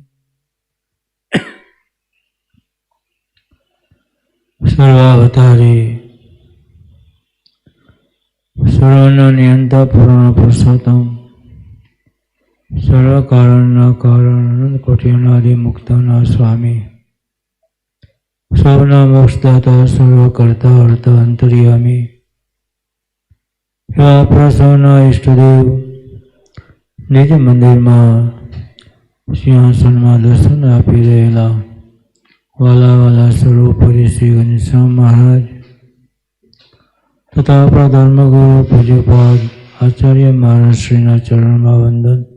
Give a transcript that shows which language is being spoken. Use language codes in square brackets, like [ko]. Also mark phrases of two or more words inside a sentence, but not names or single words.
[gu] સર્વાવતારી સર્વના નિયંતા પૂર્ણ પુરુષોત્તમ સર્વ કારણ કારણ અનંત કોટિ અનાદિ મુક્તના સ્વામી સબના મોક્ષદાતા સર્વકર્તા અર્થ અંતર્યામી એવા આપણા સૌના ઈષ્ટદેવ નિજ મંદિરમાં સિંહાસનમાં દર્શન આપી રહેલા વાલા વાલા સર્વોપરી શ્રી ઘનશ્યામ મહારાજ તથા આપણા ધર્મગુરુ પૂજ્યપાદ આચાર્ય મહારાજ શ્રીના ચરણમાં વંદન।